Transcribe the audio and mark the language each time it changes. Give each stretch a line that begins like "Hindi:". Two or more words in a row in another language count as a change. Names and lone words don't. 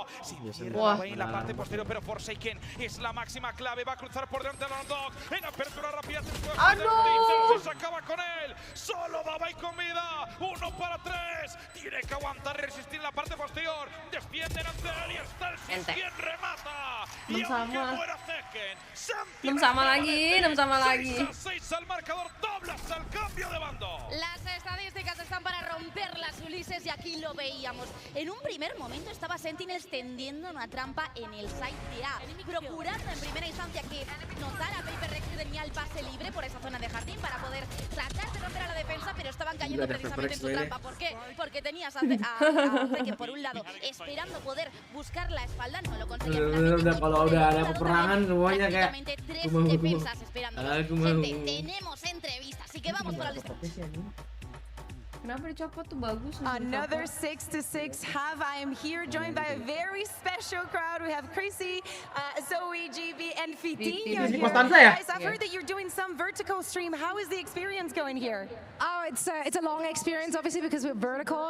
Spanish: Se cierra en la parte posterior, pero Forsaken es la máxima clave. Va a cruzar por delante de los Dog. En apertura rápida se acaba con él. Solo Dabai con vida. 1 para 3. Tiene que aguantar y resistir en la parte posterior. Defienden ante él y está el Sens quien remata. Y aunque muera Zeken,
Indonesian: 6 sama lagi.
Spanish: 6 al marcador, doblas al cambio de bando. Las estadísticas están para romperlas, Ulises, y aquí lo veíamos. En un primer momento estaba Sentinels tendiendo una trampa en el site de A, procurando en primera instancia que notara Paper Rex que tenía el pase libre por esa zona de jardín para poder tratar de romper a la defensa, pero estaban cayendo precisamente en su trampa. ¿Por qué? Porque tenías a Zeken por un lado esperando poder buscar la espalda, no lo conseguía.
Indonesian: Kalau udah ada peperangan semuanya kayak
Spanish: prácticamente 3 defensas esperando. Gente, tenemos entrevista, así que vamos por la lista.
Indonesian: Kenapa dicopot tuh bagus.
English: Another 6-6 half. I am here joined by a very special crowd. We have Crazy, Zoe, GB, and Fitinho here. Guys, I've heard that you're doing some vertical stream. How is the experience going here? Oh, it's a long experience, obviously, because we're vertical.